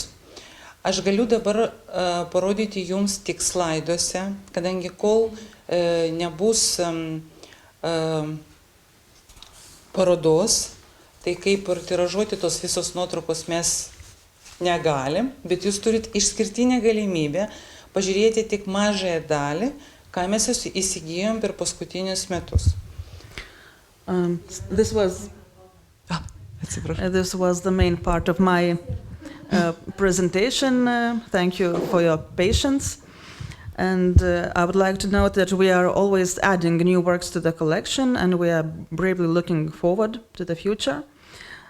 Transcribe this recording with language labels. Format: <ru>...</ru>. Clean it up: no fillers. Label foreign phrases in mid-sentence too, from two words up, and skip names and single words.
<lt>Aš galiu dabar parodyti jums tik slaiduose, kadangi kol nebus parodos, tai kaip ir tiražuoti tos visos nuotraukos mes negalim, bet jūs turit išskirtinę galimybę pažiūrėti tik mažąją dalį, ką mes įsigijom per paskutinius metus.</lt> <en>This was the main part of my presentation. Thank you for your patience. And I would like to note that we are always adding new works to the collection, and we are bravely looking forward to the future.</en>